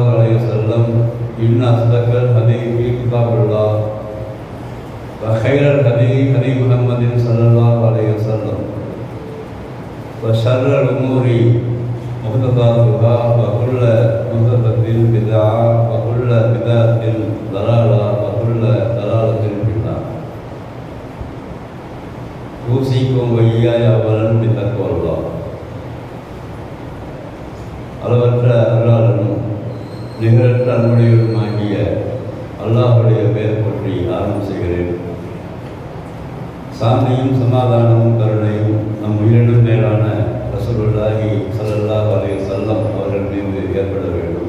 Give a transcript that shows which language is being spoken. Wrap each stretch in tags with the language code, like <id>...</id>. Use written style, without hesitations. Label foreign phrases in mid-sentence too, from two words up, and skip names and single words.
<ar>عليه وسلم إن أصدق الحديث كتاب الله وخير الهدي هدي محمد صلى الله عليه وسلم وشر الأمور محدثاتها وكل محدثة بدعة وكل بدعة ضلالة وكل ضلالة في النار أوصيكم وإياي أولا بتقوى الله</ar> <ta>அளவற்ற அருளாளனும் நிகரற்ற அன்புடையவருமாகிய அல்லாஹ்வுடைய பெயர் பற்றி ஆரம்பம் செய்கிறேன். சாந்தியும் சமாதானமும் கருணையும் நம் உயிரினும் மேலான ரசூலுல்லாஹி</ta> <ar>صلى الله عليه وسلم</ar> <ta>அவர்கள் மீது ஏற்பட வேண்டும்.</ta>